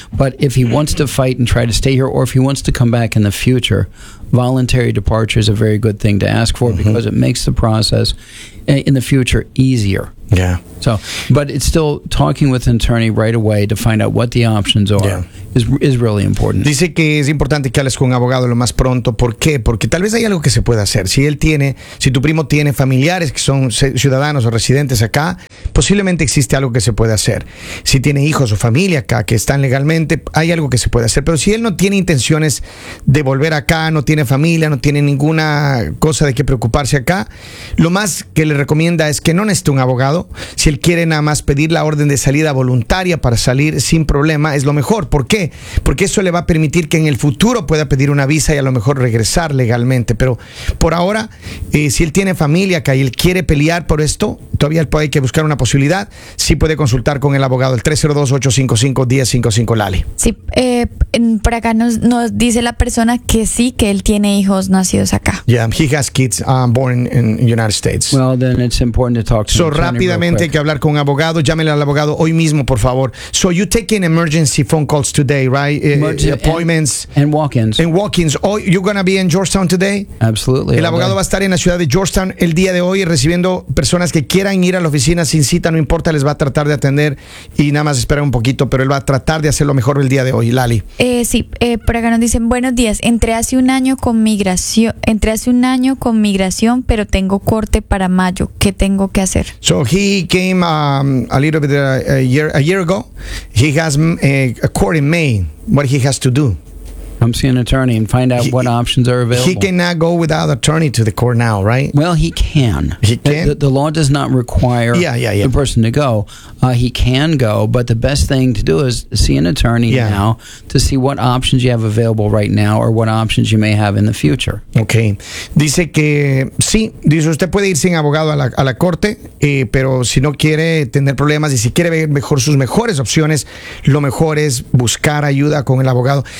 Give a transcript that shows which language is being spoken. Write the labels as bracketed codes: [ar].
[en] But if he wants to fight and try to stay here, or if he wants to come back in the future, voluntary departure is a very good thing to ask for, mm-hmm. because it makes the process in the future easier. Yeah. So, but it's still talking with an attorney right away to find out what the options are, yeah. is really important. [es] Dice que es importante que hables con un abogado lo más pronto. ¿Por qué? Porque tal vez hay algo que se pueda hacer. Si él tiene, si tu primo tiene familiares que son ciudadanos o residentes acá, posiblemente existe algo que se puede hacer. Si tiene hijos o familia acá que están legalmente, hay algo que se puede hacer. Pero si él no tiene intenciones de volver acá, no tiene familia, no tiene ninguna cosa de qué preocuparse acá, lo más que le recomienda es que no necesite un abogado. Si él quiere nada más pedir la orden de salida voluntaria para salir sin problema, es lo mejor. ¿Por qué? Porque eso le va a permitir que en el futuro pueda pedir una visa y a lo mejor regresar legalmente. Pero por ahora, si él tiene familia acá y él quiere pelear por esto, todavía hay que buscar una posibilidad. Sí puede consultar con el abogado, el 302-855-1055, Lali. Sí, por acá nos dice la persona que sí, que él tiene hijos nacidos acá. [en] Yeah, he has kids born in United States. Well, then it's important to talk to him. [es] Rápidamente hay que hablar con un abogado. Llámele al abogado hoy mismo, por favor. [en] So you taking emergency phone calls today, right? Appointments. And walk-ins. And walk-ins. Oh, you're going to be in Georgetown today? Absolutely. [es] El abogado va a estar en la ciudad de Georgetown el día de hoy recibiendo personas que quieran ir a la oficina sin cita, no importa, les va a tratar de atender y nada más esperar un poquito, pero él va a tratar de hacer lo mejor el día de hoy. Lali. Sí, por acá nos dicen, buenos días, entré hace un año con migración, pero tengo corte para mayo. ¿Qué tengo que hacer? [en] So he came a year ago. He has a court in May. What he has to do? Come see an attorney and find out what options are available. He cannot go without attorney to the court now, right? Well, he can. He can? The law does not require the person to go. He can go, but the best thing to do is see an attorney now to see what options you have available right now or what options you may have in the future. [es] Okay. Dice que sí. Dice usted puede ir sin abogado a la corte, pero si no quiere tener problemas y si quiere ver mejor sus mejores opciones, lo mejor es buscar ayuda con el abogado.